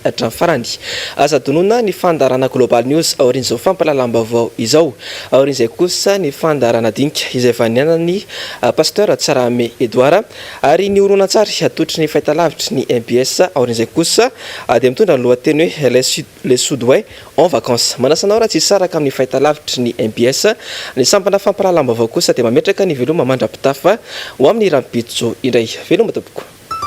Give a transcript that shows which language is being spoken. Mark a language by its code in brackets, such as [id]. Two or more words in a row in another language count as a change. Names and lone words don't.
[mg] hatramin'ny farany aza donona ny fandarana [en] global news [mg] aorin'izao fampahalalam-baovao izao aorin'izay kosa ny fandarana dinika izay vanianany pasteur Tsarame Edouard ary ny horonan-tsary atotry ny fahitalavitry ny MPS aorin'izay kosa dia mitondra ny lohateny hoe [fr] les Sudouais en vacances [mg] manasanao raha tsy saraka amin'ny fahitalavitry ny MPS ny sampana fampahalalam-baovao kosa dia mametraka ny veloma mandrapitafa ho amin'ny rampitso indray veloma tompoko